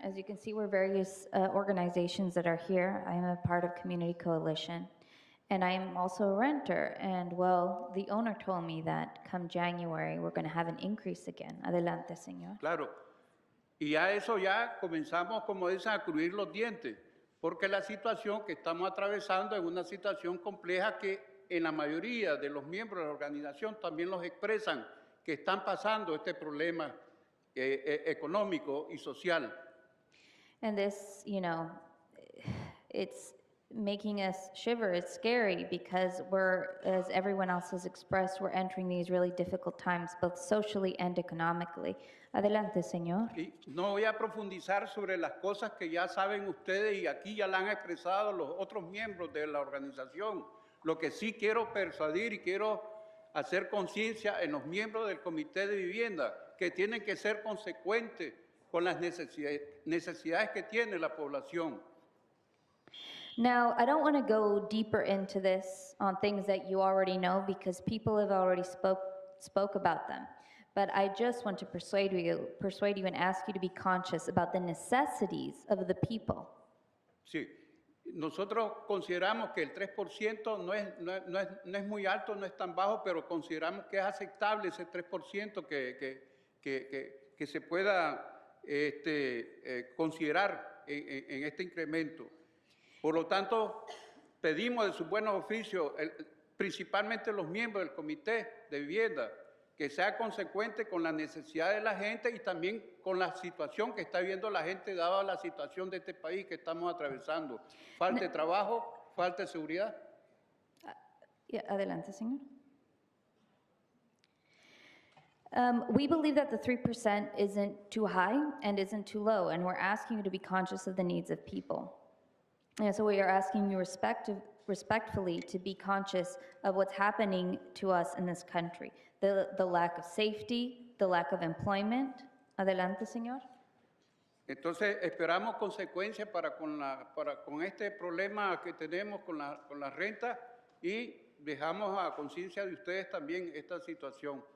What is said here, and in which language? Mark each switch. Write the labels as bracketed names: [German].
[English] As you can see, we're various organizations that are here. I am a part of Community Coalition, and I am also a renter. And well, the owner told me that come January, we're going to have an increase again. [Spanish] Adelante, señor. Claro. Y ya eso ya comenzamos, como dicen, a crujir los dientes, porque la situación que estamos atravesando es una situación compleja que en la mayoría de los miembros de la organización también los expresan, que están pasando este problema económico y social. [English] And this, you know, it's making us shiver. It's scary because we're, as everyone else has expressed, we're entering these really difficult times, both socially and economically. [Spanish] Adelante, señor. Y no voy a profundizar sobre las cosas que ya saben ustedes y aquí ya la han expresado los otros miembros de la organización. Lo que sí quiero persuadir y quiero hacer conciencia en los miembros del Comité de Vivienda, que tienen que ser consecuentes con las necesidades que tiene la población. [English] Now, I don't want to go deeper into this on things that you already know because people have already spoke about them. But I just want to persuade you and ask you to be conscious about the necessities of the people. [Spanish] Sí, nosotros consideramos que el 3% no es muy alto, no es tan bajo, pero consideramos que es aceptable ese 3% que se pueda considerar en este incremento. Por lo tanto, pedimos de sus buenos oficios, principalmente los miembros del Comité de Vivienda, que sea consecuente con la necesidad de la gente y también con la situación que está viviendo la gente, dada la situación de este país que estamos atravesando. Falta de trabajo, falta de seguridad. Adelante, señor. [English] We believe that the 3% isn't too high and isn't too low, and we're asking you to be conscious of the needs of people. And so we are asking you respectfully to be conscious of what's happening to us in this country. The lack of safety, the lack of employment. [Spanish] Adelante, señor. Entonces, esperamos consecuencias con este problema que tenemos con la renta y dejamos a conciencia de ustedes también esta situación.